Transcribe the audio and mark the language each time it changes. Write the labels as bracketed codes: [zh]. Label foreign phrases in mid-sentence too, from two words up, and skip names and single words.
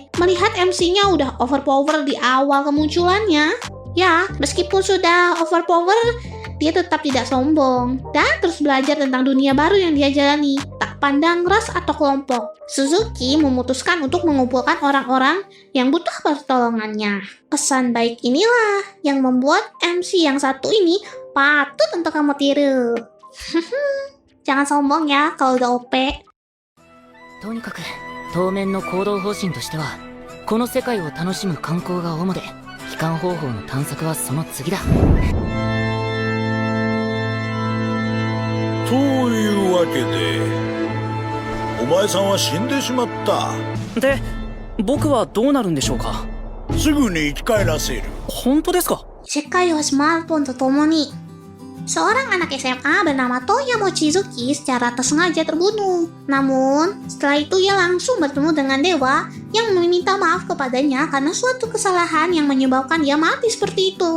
[id] Melihat MC-nya udah overpower di awal kemunculannya, ya meskipun sudah overpower, dia tetap tidak sombong dan terus belajar tentang dunia baru yang dia jalani, tak pandang ras atau kelompok. Suzuki memutuskan untuk mengumpulkan orang-orang yang butuh pertolongannya. Kesan baik inilah yang membuat MC yang satu ini patut untuk kamu tiru. Jangan sombong ya kalau udah OP. [ja] とにかく当面の行動方針としてはこの世界を楽しむ観光が主で帰還方法の探索はその次だ。そういうわけでお前さんは死んでしまった。で、僕はどうなるんでしょうか。すぐに生き返らせる。本当ですか。 [id] Isekai wa smartphone Totomoni. Seorang anak SMA bernama Toya Mochizuki secara tersengaja terbunuh. Namun, setelah itu ia langsung bertemu dengan dewa yang meminta maaf kepadanya karena suatu kesalahan yang menyebabkan dia mati seperti itu.